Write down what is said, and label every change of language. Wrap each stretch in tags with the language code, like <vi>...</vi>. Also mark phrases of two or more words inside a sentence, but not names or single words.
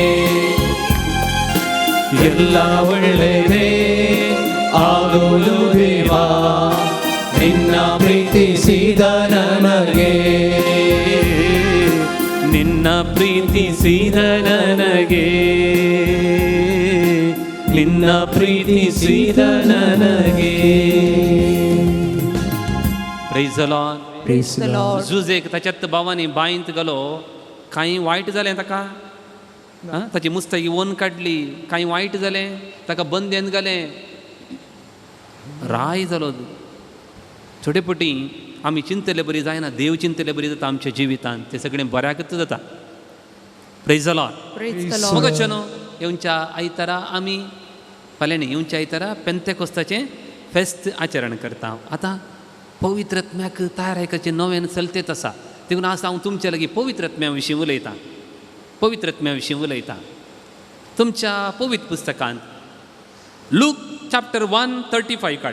<kn>ಎಲ್ಲ ಒಳ್ಳೆಯದೇ ಆಗುವುದು ದೇವಾ, ನಿನ್ನ ಪ್ರೀತಿಸಿದ ನನಗೆ. ನಿನ್ನ ಪ್ರೀತಿಸಿದ ನನಗೆ, ನಿನ್ನ ಪ್ರೀತಿಸಿದ ನನಗೆ.</kn> <en>praise the Lord. Praise the Lord.</en> <kok>जुजेक ताच्यात भावांनी बायंत गेलो, काही वायट जालें ताका. ताची मुस्तागी वन काडली, काही वायट जालें, ताका बंदेन घालें, राय जालो. थोडे पटी आमी चिंतले बरी जायना, देव चिंतले बरी जाता आमच्या जिवितांत, ते सगळें बऱ्याकच जाता.</kok> <en>praise the Lord. Praise the Lord.</en> <kok>मगचनो येवच्या आयतारा आमी फाल्यां न्ही, येवच्या आयतारा पेंतेकोस्ताचें फेस्त आचरण करता. आतां पवित्र आत्म्याक तयारायकाचें नवें चलतेत आसा, देखून आज हांव तुमचे लागीं पवित्र आत्म्या विशीं उलयतां. पवित्र आत्म्या विशीं उलयतां. तुमच्या पवित्र पुस्तकांत लूक चॅप्टर 1:35 काडा.</kok>